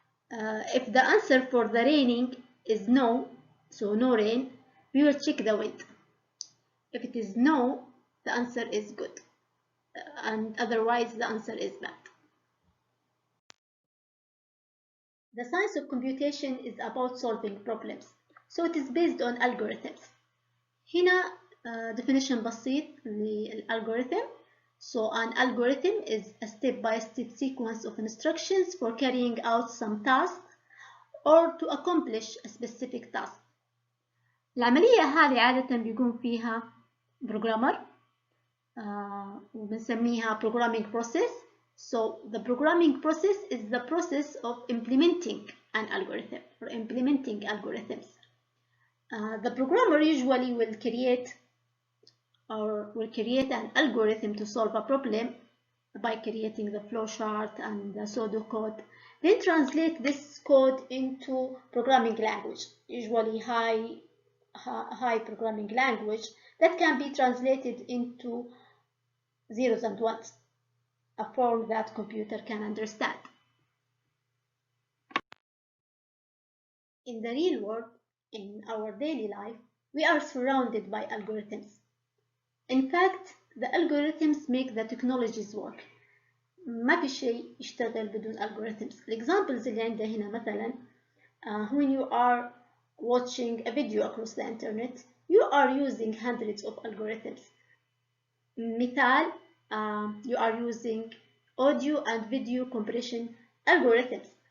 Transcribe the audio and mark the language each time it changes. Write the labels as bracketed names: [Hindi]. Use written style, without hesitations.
[English] If the answer for the raining is no, so no rain, we will check the wind. If it is no, the answer is good, and otherwise the answer is bad. The science of computation is about solving problems, so it is based on algorithms. [Arabic] هنا definition بسيط للalgorithm. [English] So an algorithm is a step-by-step sequence of instructions for carrying out some task or to accomplish a specific task. [Arabic] العملية هذه عادة بيقوم فيها programmer وبنسميها [English] programming process. So the programming process is the process of implementing an algorithm or implementing algorithms. The programmer usually will create an algorithm to solve a problem by creating the flowchart and the pseudocode. Then translate this code into programming language, usually high programming language that can be translated into zeros and ones, a form that computer can understand. In the real world, in our daily life, we are surrounded by algorithms. In fact, the algorithms make the technologies work. [Arabic] ما في شيء يشتغل بدون algorithms. [English] Examples [Arabic] اللي عندنا هنا مثلا [English] when you are watching a video across the internet, you are using hundreds of algorithms. [Arabic] مثال [English] you are using audio and video compression algorithms.